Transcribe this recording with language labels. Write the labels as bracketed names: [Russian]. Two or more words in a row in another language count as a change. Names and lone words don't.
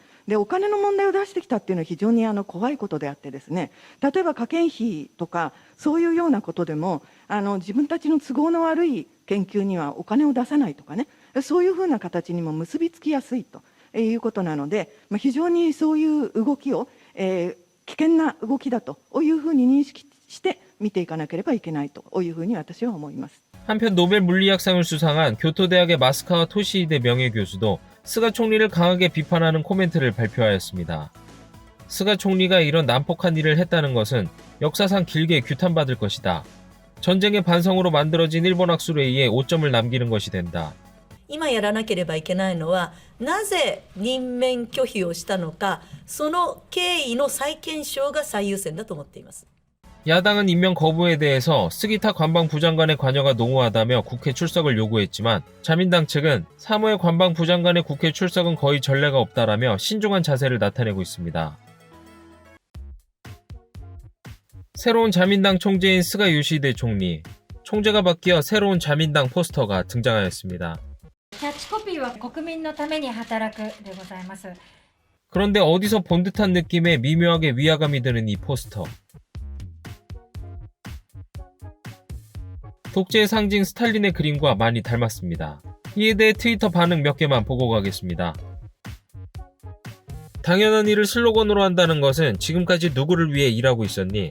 [Japanese] でお金の問題を出してきたっていうのは非常に怖いことであってですね、例えば科研費とかそういうようなことでも自分たちの都合の悪い研究にはお金を出さないとかね、そういうふうな形にも結びつきやすいということなので、非常にそういう動きを、危険な動きだというふうに認識して見ていかなければいけないというふうに私は思います。 [Korean] 한편 노벨 물리학상을 수상한 교토대학의 마스카와 토시히데 명예교수도 스가 총리를 강하게 비판하는 코멘트를 발표하였습니다. 스가 총리가 이런 난폭한 일을 했다는 것은 역사상 길게 규탄받을 것이다. 전쟁의 반성으로 만들어진 일본 학술회의에 오점을 남기는 것이 된다. [Japanese] 今やらなければいけないのはなぜ任命拒否をしたのか、その経緯の再検証が最優先だと思っています。 [Korean] 야당은 임명 거부에 대해서 스기타 관방부장관의 관여가 농후하다며 국회 출석을 요구했지만 자민당 측은 사무의 관방부장관의 국회 출석은 거의 전례가 없다라며 신중한 자세를 나타내고 있습니다. 새로운 자민당 총재인 스가 요시히데 총리, 총재가 바뀌어 새로운 자민당 포스터가 등장하였습니다. [Japanese] キャッチコピーは国民のために働くでございます。 [Korean] 그런데 어디서 본 듯한 느낌에 미묘하게 위화감이 드는 이 포스터. 독재의 상징 스탈린의 그림과 많이 닮았습니다. 이에 대해 트위터 반응 몇 개만 보고 가겠습니다. 당연한 일을 슬로건으로 한다는 것은 지금까지 누구를 위해 일하고 있었니?